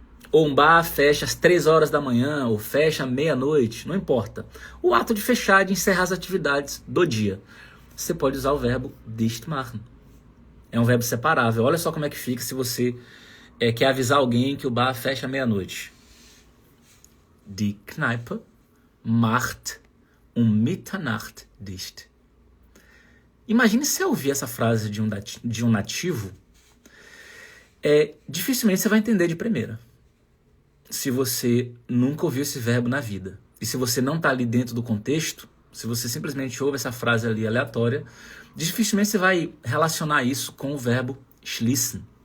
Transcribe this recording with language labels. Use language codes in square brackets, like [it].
[pt] Ou um bar fecha às 3 horas da manhã, ou fecha à meia-noite, não importa. O ato de fechar, de encerrar as atividades do dia. Você pode usar o verbo dichtmachen. É um verbo separável. Olha só como é que fica se você quer avisar alguém que o bar fecha à meia-noite. [de] Die Kneipe macht Mitternacht dicht. [pt] Imagine se você ouvir essa frase de um nativo, dificilmente você vai entender de primeira. Se você nunca ouviu esse verbo na vida. E se você não está ali dentro do contexto, se você simplesmente ouve essa frase ali aleatória, dificilmente você vai relacionar isso com o verbo schließen.